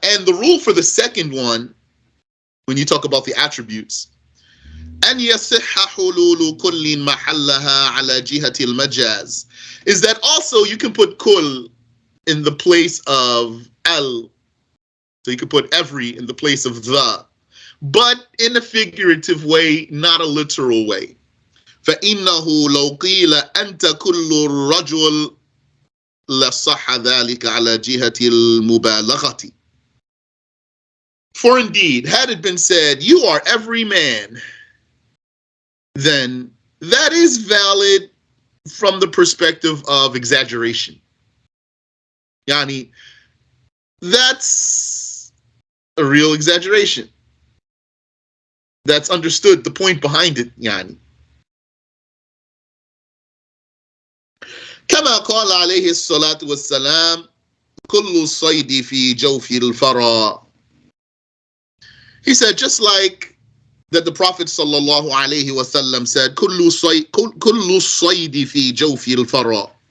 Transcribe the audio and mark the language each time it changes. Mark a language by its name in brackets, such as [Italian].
[English] And the rule for the second one, when you talk about the attributes, [Arabic] أن يصح حلول كل محلها على جهة المجاز, [English] is that also you can put kul in the place of al. So you could put every in the place of the, but in a figurative way, not a literal way. [Arabic] فإنه لو قيل أنت كل الرجل لصح ذلك على جهة المبالغة. [English] For indeed, had it been said, you are every man, then that is valid from the perspective of exaggeration. Yani, that's a real exaggeration. That's understood, the point behind it, yani. [Arabic] كما قال عليه الصلاة والسلام كل الصيد في جوف الفرا. [English] He said, just like that the Prophet sallallahu alaihi wasallam said, [Arabic] "Kullu saydi fi jawfi al-fara."